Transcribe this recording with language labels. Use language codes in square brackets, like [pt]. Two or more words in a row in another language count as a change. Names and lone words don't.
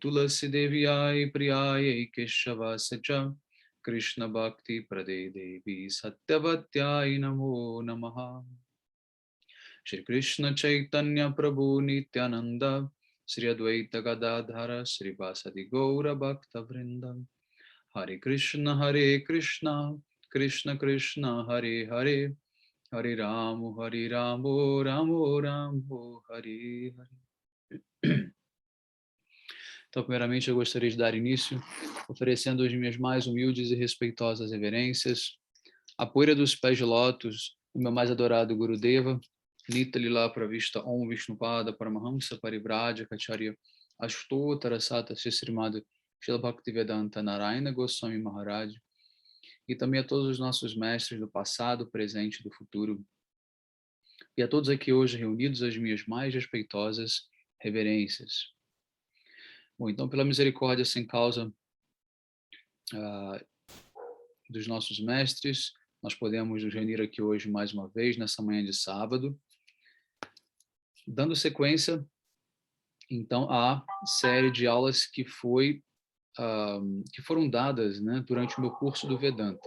[sa] तुलसी देवियै प्रियै केशव सचा कृष्ण भक्ति प्रदे देवी सत्यवत्यै नमो नमः श्री कृष्ण चैतन्य प्रभु नित्यानन्द श्री अद्वैत गदाधर श्री वसादि गौर भक्त वृन्द हरे कृष्ण कृष्ण कृष्ण हरे हरे हरे रामो, रामो, हरे हरे. [pt] Então, primeiramente, eu gostaria de dar início, oferecendo as minhas mais humildes e respeitosas reverências, a poeira dos pés de lótus do meu mais adorado Gurudeva, Nita Lila Pravista Om Vishnupada Paramahamsa Parivrajya Kacharya Ashtotara Sata Srimad Srila Bhaktivedanta Narayana Goswami Maharaj, e também a todos os nossos mestres do passado, presente e do futuro, e a todos aqui hoje reunidos as minhas mais respeitosas reverências. Bom, então, pela misericórdia sem causa dos nossos mestres, nós podemos nos reunir aqui hoje mais uma vez, nessa manhã de sábado, dando sequência, então, à série de aulas que foram dadas, né, durante o meu curso do Vedanta.